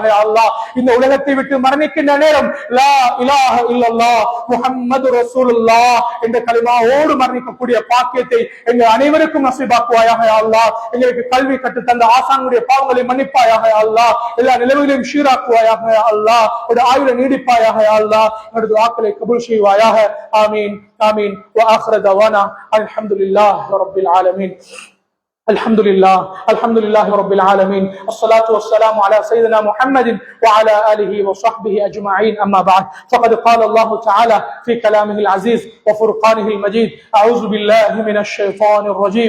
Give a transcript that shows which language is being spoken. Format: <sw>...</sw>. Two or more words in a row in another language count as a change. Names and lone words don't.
<ta>அல்லாஹ் இந்த உலகத்தை விட்டு மரணிக்கின்ற நேரம்</ta> <ar>لا إله إلا الله محمد رسول الله</ar> <ta>என்ற கலிமாவோடு மரணிக்கக்கூடிய பாக்கியத்தை எங்கள் அனைவருக்கும் நசீபாக்குவாயாக. அல்லாஹ் எங்களுக்கு கல்வி கற்று தந்த ஆசானுடைய பாவங்களை மன்னிப்பாயாக. அல்லாஹ் எல்லா நிலைமைகளையும் சீராக்குவாயாக. அல்லாஹ் ஒரு ஆயுளை நீடிப்பாயாக. அல்லாஹ் என்னுடைய துஆக்களை கபூல் செய்வாயாக.</ta> <ar>آمين آمين. وآخر دعوانا الحمد لله رب العالمين. الحمد لله رب العالمين. الصلاة والسلام على سيدنا محمد وعلى آله وصحبه أجمعين. أما بعد فقد قال الله تعالى في كلامه العزيز وفرقانه المجيد: أعوذ بالله من الشيطان الرجيم.</ar>